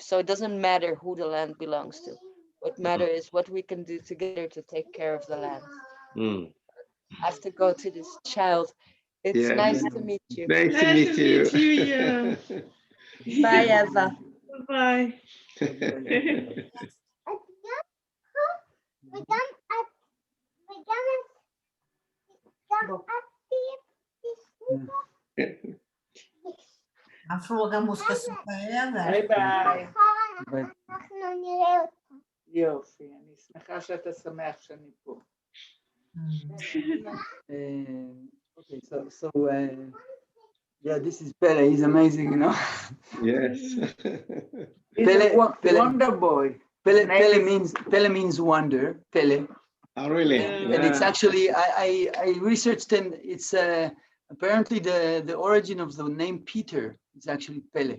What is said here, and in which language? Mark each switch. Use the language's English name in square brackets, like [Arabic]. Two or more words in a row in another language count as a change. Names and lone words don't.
[English] So it doesn't matter who the land belongs to. What matters is what we can do together to take care of the land. I have to go to this child. It's nice to meet you. Nice to meet you. Yeah. Bye, Eva. Bye. [Swedish] Han frågar om hon ska sopa över. [Hebrew] ביי ביי. אנחנו נראה אותה. יופי, אני שמחה שאתה שמח שאני פה. [English] Okay, so yeah, this is Pele. He's amazing, you know. Yes. He's a wonder boy. Pele means wonder. Pele. Oh, really? And it's actually I researched, and it's apparently the origin of the name Peter is actually Pele.